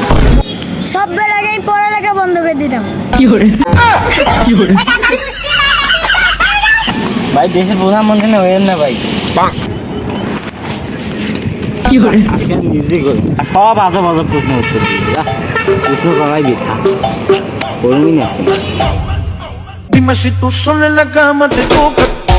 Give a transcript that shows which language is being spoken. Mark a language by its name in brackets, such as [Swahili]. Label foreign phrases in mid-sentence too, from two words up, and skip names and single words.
[Bangla] সবের আগে পড়ালেখা বন্ধ করে দিতাম। ভাই দেশের প্রধানমন্ত্রী হয়েন না ভাই, আজকে মিউজিক করবেন আর সব আজব আজব প্রশ্ন উত্তর দিবেন। প্রশ্ন করাই বৃথা, করবই না। [Spanish] Dime si tú sola en la cama te toca